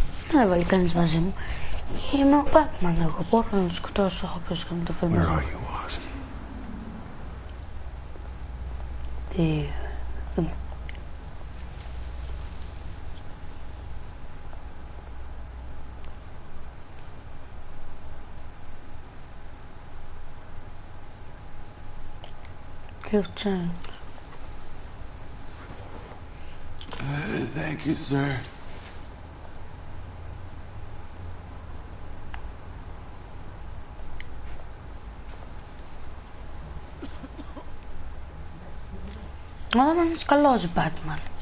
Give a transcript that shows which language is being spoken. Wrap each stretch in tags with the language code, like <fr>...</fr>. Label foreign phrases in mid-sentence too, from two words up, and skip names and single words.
<el>Δεν έβαλε κανείς μαζί μου. Είμαι ο Batman, εγώ μπορώ να τον σκοτώσω, έχω πέσει και με το φέρνω.</el> <en>Where are you, Oz?</en> <el>Τι...</el> <en>You've changed. Thank you, sir.</en> <el>Όταν είναι καλός Batman.</el>